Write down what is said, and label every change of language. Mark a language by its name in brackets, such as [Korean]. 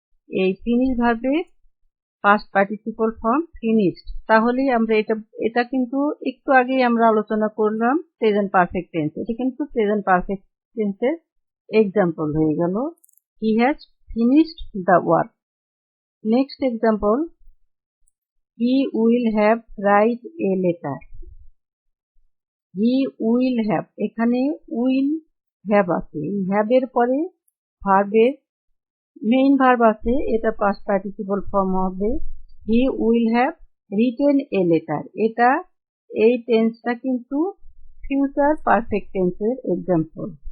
[Bangla] এই ফিনিশ ভার্বের past participle form finished, তাহলেই আমরা এটা কিন্তু একটু আগেই আমরা আলোচনা করলাম প্রেজেন্ট পারফেক্ট টেন্স, এটা কিন্তু প্রেজেন্ট পারফেক্ট টেন্সের এক্সাম্পল হয়ে গেল, [English] He has finished the work. Next example, he will have write a letter। he will have, [Bangla] এখানে will have আছে, have এর পরে ভার্বের মেইন ভার্ব আছে, এটা পাস্ট পার্টিসিপল ফর্ম হবে। [English] he will have written a letter, [Bangla] এটা এই টেন্সটা কিন্তু ফিউচার পারফেক্ট টেন্সের এক্সাম্পল।